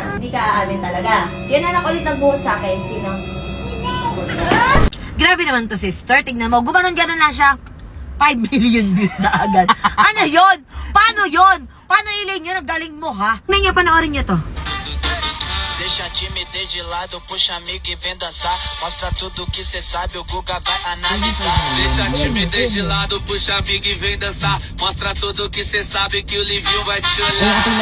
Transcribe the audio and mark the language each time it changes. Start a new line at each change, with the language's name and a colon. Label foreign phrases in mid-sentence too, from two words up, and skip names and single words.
Filipino: Hindi ka aamin talaga. Sino na ulit nagbuhos sa akin? Sino? Grabe naman to sister. Tignan mo. Gumanon-ganon lang siya. 5
English: million views
Filipino: na agad. Ano yon? Paano yon? Paano Elaine yun? Naggaling mo ha? Tingnan nyo, panoorin nyo to.
Portuguese: Deixa a timidez de lado, puxa amigo e vem dançar. Mostra tudo que cê sabe, o Guga vai analisar. Deixa a timidez de lado, puxa amigo e vem dançar. Mostra tudo que cê sabe, que o Livinho vai te olhar.